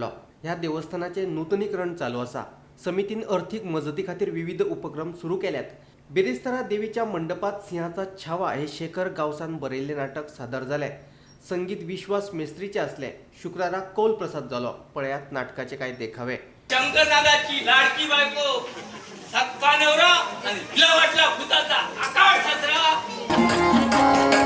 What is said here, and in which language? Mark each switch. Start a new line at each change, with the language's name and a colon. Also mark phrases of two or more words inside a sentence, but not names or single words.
Konkani: ह्या देवस्थानाचे नूतनीकरण चालू आसा. समितीन अर्थीक मजती खातीर विविध उपक्रम सुरू केल्यात. बेरेस्तारा देवीच्या मंडपात सिंहाचा छावा हे शेखर गावसान बरयल्लें नाटक सादर जालें. संगीत विश्वास मेस्त्रीचे असले. शुक्राराक कौल प्रसाद जालो. पळयात नाटकाचे कांय देखावे.
Marathi: शंकरनागाची लाडकी बायको सक्का नवरा आणि तिला वाटला भूताचा आकाळ सासरा.